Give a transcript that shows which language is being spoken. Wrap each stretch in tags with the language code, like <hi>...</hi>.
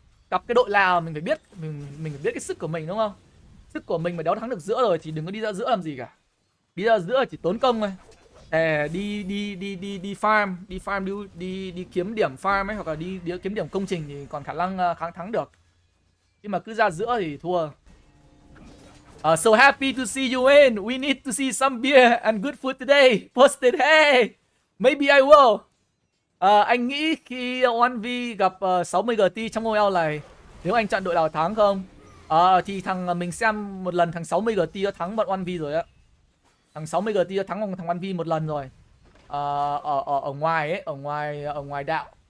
<vi>Gặp cái đội nào mình phải biết mình phải biết cái sức của mình đúng không? Sức của mình mà đéo thắng được giữa rồi thì đừng có đi ra giữa làm gì cả. Đi ra giữa chỉ tốn công thôi. Đi farm, đi kiếm điểm farm ấy hoặc là đi kiếm điểm công trình thì còn khả năng thắng được. Nhưng mà cứ ra giữa thì thua.</vi> <en>So happy to see you in. We need to see some beer and good food today. Posted. Hey, maybe I will.</en> <vi>Anh nghĩ khi 1V gặp 60 GT trong OL này, nếu anh chọn đội nào thắng không? Thì mình xem một lần thằng 60 GT đã thắng bọn 1V rồi á. Thằng 60 GT đã thắng thằng 1V một lần rồi. Ở ngoài ấy, ở ngoài đạo.</vi>